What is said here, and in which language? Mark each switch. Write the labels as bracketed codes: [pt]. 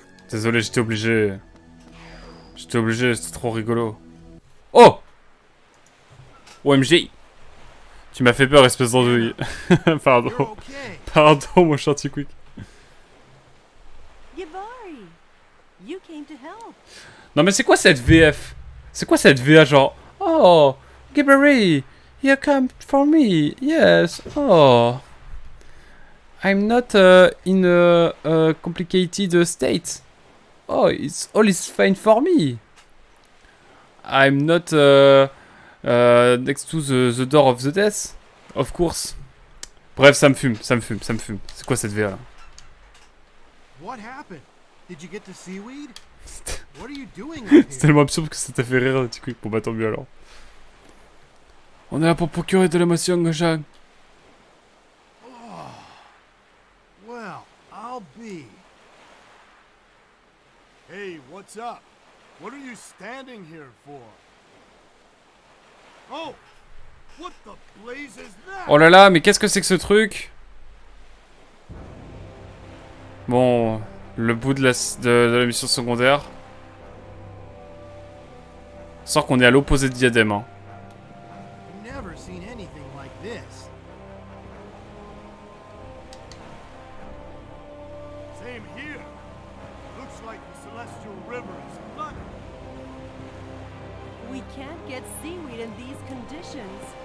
[fr] Désolé, j'étais obligé. C'était trop rigolo. Oh! OMG! Tu m'as fait peur, espèce d'andouille. Pardon. [en] You're okay. [fr] Pardon, mon cher Tikwik. [en] Gibari, you came to help. [fr] Non mais c'est quoi cette VF? C'est quoi cette VA genre? [en] Oh, Gibbery, you come for me, yes, oh. I'm not in a complicated state. Oh, all is fine for me. I'm not next to the door of the death, of course. [fr] Bref, ça me fume. C'est quoi cette VA là? [en] What happened? Did you get the seaweed? What are you doing out [fr] C'est [en] here? [fr] tellement absurde que ça t'a fait rire, petit coup. Bon bah tant mieux alors. On est là pour procurer de l'émotion, Jean. [en] Oh. Well, I'll be. Hey, what's up? What are you standing here for? Oh! What the blaze is that? [fr] Oh là là, mais qu'est-ce que c'est que ce truc? Bon, le bout de la mission secondaire. Sort qu'on est à l'opposé de Diadème, hein. [en] Never seen anything like this. Same here. Looks like the Celestial River is flooded. We can't get seaweed in these conditions.